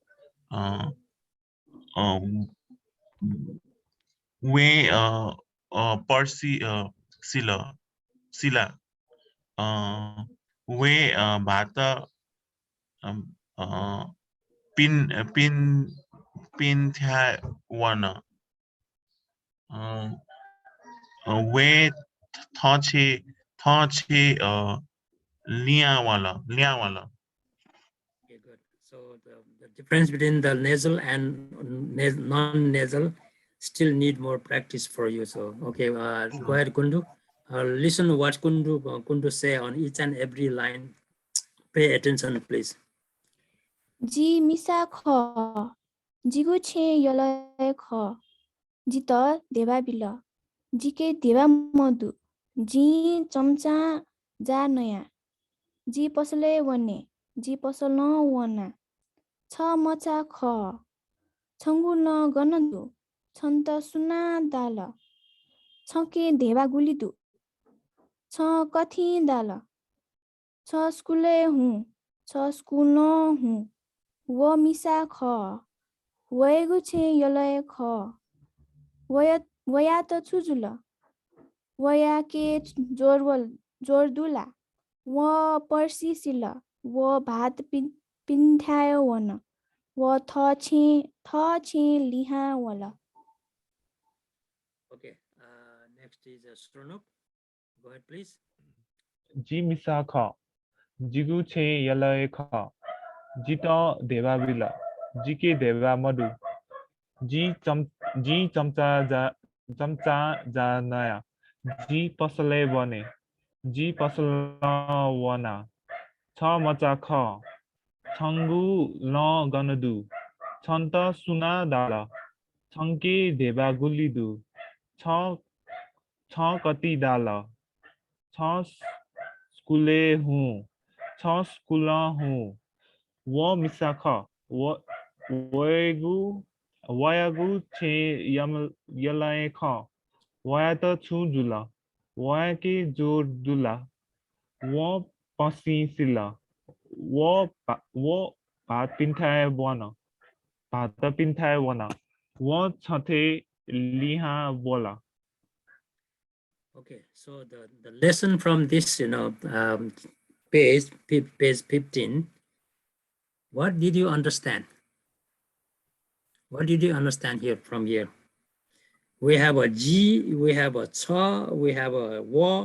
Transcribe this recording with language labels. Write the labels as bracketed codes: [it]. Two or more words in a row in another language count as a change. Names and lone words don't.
[new] वे पर्सी सिला वे भाता पिन था वाना वे था छे लिया वाला [en] Okay, good. So the difference between the nasal and non-nasal still need more practice for you. So, okay, go ahead, Kundu. Listen what Kundu say on each and every line. Pay attention, please. [new] जी मिसा ख जिगु छे यलय ख जित देवा बिल जिके देवा मधु जी चम्चा जा नयाँ जी पसले वने जी पसल न वना छ मचा ख छङ्गु न गनदु छन्त सुना दाल छके देवा गुलिदु छ कथी दाल छ स्कुले हुँ छ स्कुल न हुँ वो मिसा ख वयगु छे यलय ख वया त छुजुल वया के जोर दुला वो पर्सी सिल वो भात पिन्थ्यायो वन वो थ छे लिहा वाला [en] Okay, next is Stronup. Go ahead, please. [new] जी मिसा खा जिगु छे यलय खा जिता देवा बिला जिके देवा मधु जी चम्चा जा नया जी पसले बने जी पसल वना छ मचा ख छङ्गु न गनदु छन्त सुना दाल छङ्के देवा गुलिदु छ कति दाल छ स्कुले हुँ छ स्कुल हुँ वो मिसा ख वयगु छे यलय ख वया त छु जुला वया के जोर दुला वो पसी सिला वो भात पिन्थाय वना वो छथे लिहा बोला. [en] Okay, so the lesson from this, page 15, what did you understand? What did you understand here from here? We have a G, we have a cha, we have a wa.